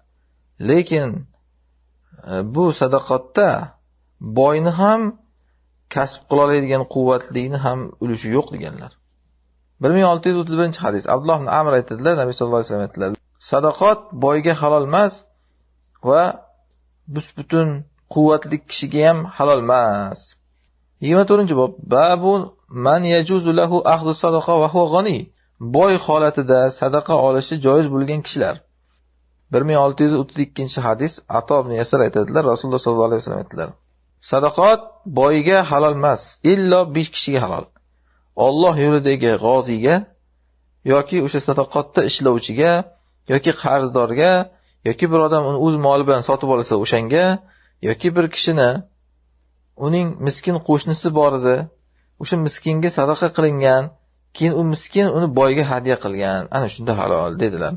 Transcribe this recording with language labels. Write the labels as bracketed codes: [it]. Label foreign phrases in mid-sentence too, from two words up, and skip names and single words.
[uz] Lekin bu sadaqatda boyni ham, kasb qila oladigan quvvatlikni ham ulushi yo'q deganlar. 1631-hadis. Abdulloh ibn Amr aytadilar, Nabiy [ar] صلى الله عليه وسلم [uz] aytdilar: "Sadaqat boyga halol emas va butun quvvatli kishiga ham halol emas." 24-bob. [ar] باب من يجوز له أخذ الصدقة وهو غني. [uz] Boy holatida sadaqa olishi joiz bo'lgan kishilar. 1632-hadis. Ato ibn Yasir aytadilar, Rasululloh [ar] صلى الله عليه وسلم [uz] aytdilar: "Sadaqat boyga halol emas, illo 5 kishiga halol. Alloh yo'lidagi g'oziga yoki o'sha sadaqatda ishlovchiga yoki qarzdorga yoki bir odam uni o'z moli bilan sotib olsa o'shanga yoki bir kishini uning miskin qo'shnisi bor edi, o'sha miskinga sadaqa qilingan, keyin u miskin uni boyga hadya qilgan, ana shunda halol" dedilar.